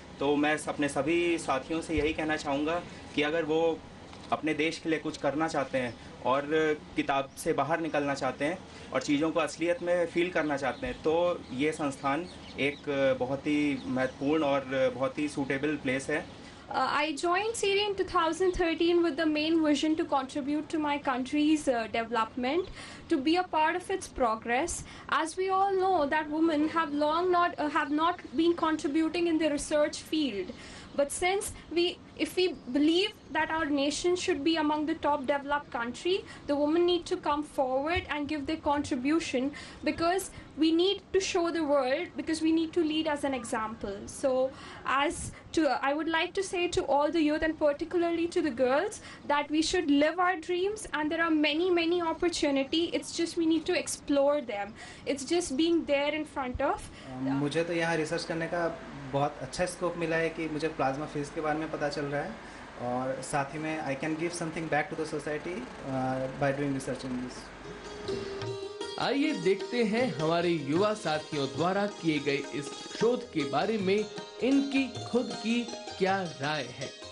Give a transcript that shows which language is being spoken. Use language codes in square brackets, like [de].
[hi] तो मैं अपने सभी साथियों से यही कहना चाहूँगा कि अगर वो अपने देश के लिए कुछ करना चाहते हैं और किताब से बाहर निकलना चाहते हैं और चीज़ों को असलियत में फील करना चाहते हैं, तो ये संस्थान एक बहुत ही महत्वपूर्ण और बहुत ही सूटेबल प्लेस है। [en] I joined CIRI in 2013 with the main vision to contribute to my country's development, to be a part of its progress. As we all know that women have not been contributing in the research field. But since if we believe that our nation should be among the top developed country, the women need to come forward and give their contribution, because we need to show the world, because we need to lead as an example. So I would like to say to all the youth and particularly to the girls that we should live our dreams, and there are many opportunity. It's just we need to explore them. It's just being there in front of. [hi] मुझे तो यहाँ research करने का बहुत अच्छा scope मिला है कि मुझे प्लाज्मा फिजिक्स के बारे में पता चल रहा है और साथ ही में [en] I can give something back to the society by doing research in this. [hi] आइए देखते हैं हमारे युवा साथियों द्वारा किए गए इस शोध के बारे में इनकी खुद की क्या राय है।